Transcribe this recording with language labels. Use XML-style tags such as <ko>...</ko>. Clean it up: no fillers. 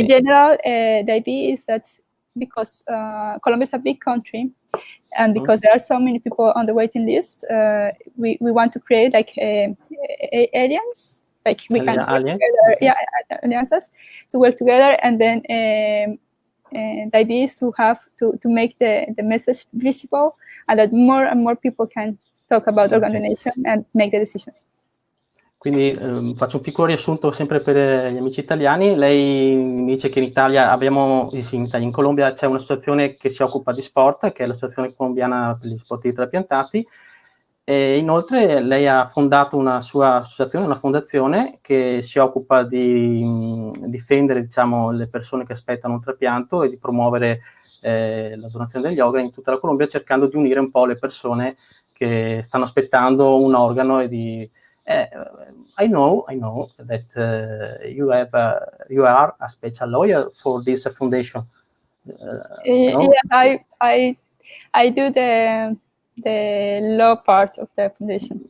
<en>In general, the idea is that because Colombia is a big country, and because there are so many people on the waiting list, we want to create like alliance, like we can work together, alliances to work together, and then the idea is to have to make the message visible, and that more and more people can talk about organ donation and make the decision.</en> <it>Quindi faccio un piccolo riassunto sempre per gli amici italiani. Lei mi dice che in Italia in Colombia c'è un'associazione che si occupa di sport, che è l'Associazione Colombiana per gli Sportivi Trapiantati, e inoltre lei ha fondato una sua associazione, una fondazione che si occupa di difendere, diciamo, le persone che aspettano un trapianto e di promuovere la donazione degli organi in tutta la Colombia, cercando di unire un po' le persone che stanno aspettando un organo e di...</it> <en>I know that you are a special lawyer for this foundation. Yes, I do the law part of the foundation.</en>